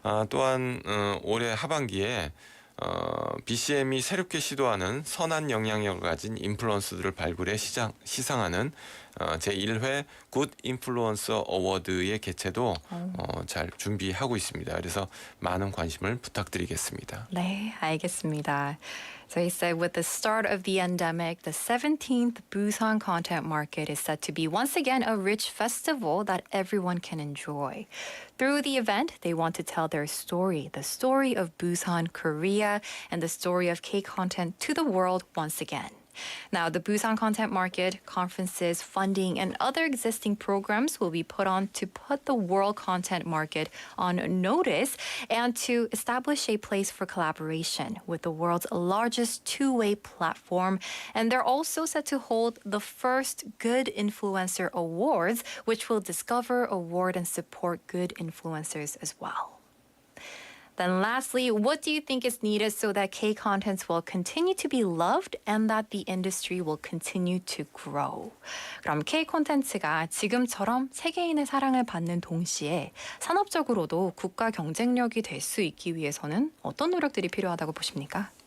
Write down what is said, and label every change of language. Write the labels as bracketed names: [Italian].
[Korean] 또한 올해 하반기에 BCM이 새롭게 시도하는 선한 영향력을 가진 인플루언서들을 발굴해 시상하는 제1회 굿 인플루언서 어워드의 개최도 잘 준비하고 있습니다. 그래서 많은 관심을 부탁드리겠습니다. 네, 알겠습니다. [English] So he said with the start of the endemic, the 17th Busan Content Market is set to be once again a rich festival that everyone can enjoy. Through the event, they want to tell their story, the story of Busan, Korea, and the story of K-content to the world once again. Now, the Busan Content Market, conferences, funding, and other existing programs will be put on to put the world content market on notice and to establish a place for collaboration with the world's largest two-way platform. And they're also set to hold the first Good Influencer Awards, which will discover, award, and support good influencers as well. Then lastly, what do you think is needed so that K-contents will continue to be loved and that the industry will continue to grow? [Korean] 그럼 K-콘텐츠가 지금처럼 세계인의 사랑을 받는 동시에 산업적으로도 국가 경쟁력이 될 수 있기 위해서는 어떤 노력들이 필요하다고 보십니까?